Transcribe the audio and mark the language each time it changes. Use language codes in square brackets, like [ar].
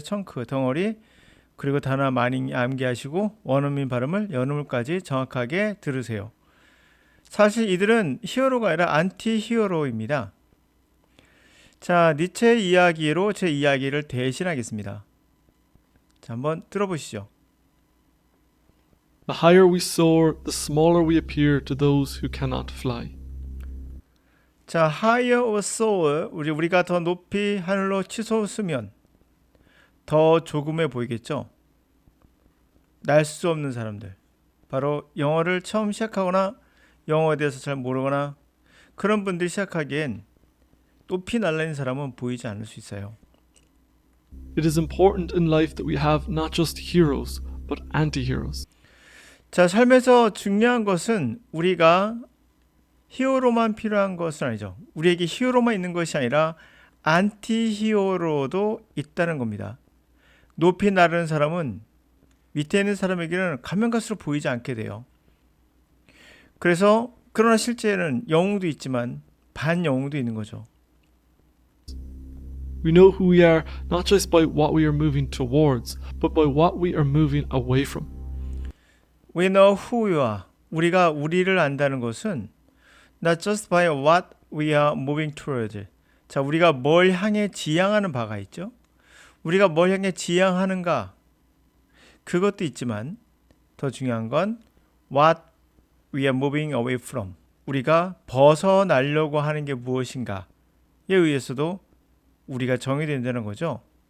[ko] 청크, 덩어리, 그리고 단어 많이 암기하시고 원어민 발음을 연음을까지 정확하게 들으세요. 사실 이들은 히어로가 아니라 안티 히어로입니다. 자, 니체의 이야기로 제 이야기를 대신하겠습니다. 자, 한번 들어보시죠. [en] The higher we soar, the smaller we appear to those who cannot fly. [ko] 자, higher or soar, 우리가 더 높이 하늘로 치솟으면 더 조금해 보이겠죠? 날 수 없는 사람들. 바로 영어를 처음 시작하거나 영어에 대해서 잘 모르거나 그런 분들이 시작하기엔 높이 날라는 사람은 보이지 않을 수 있어요. [en] It is important in life that we have not just heroes, but anti-heroes. [ko] 자, 삶에서 중요한 것은 우리가 히어로만 필요한 것은 아니죠. 우리에게 히어로만 있는 것이 아니라 안티 히어로도 있다는 겁니다. 높이 나르는 사람은 밑에 있는 사람에게는 가면 갈수록 보이지 않게 돼요. 그래서 그러나 실제는 영웅도 있지만 반영웅도 있는 거죠. [en] We know who we are not just by what we are moving towards, but by what we are moving away from. We know who we are. [ko] 우리가 우리를 안다는 것은 [en] not just by what we are moving towards. [ko] 자, 우리가 뭘 향해 지향하는 바가 있죠. 우리가 뭘 향해 지향하는가 그것도 있지만 더 중요한 건 [en] what we are moving away from. [ko] 우리가 벗어나려고 하는 게 무엇인가에 의해서도 우리가 정의된다는 거죠.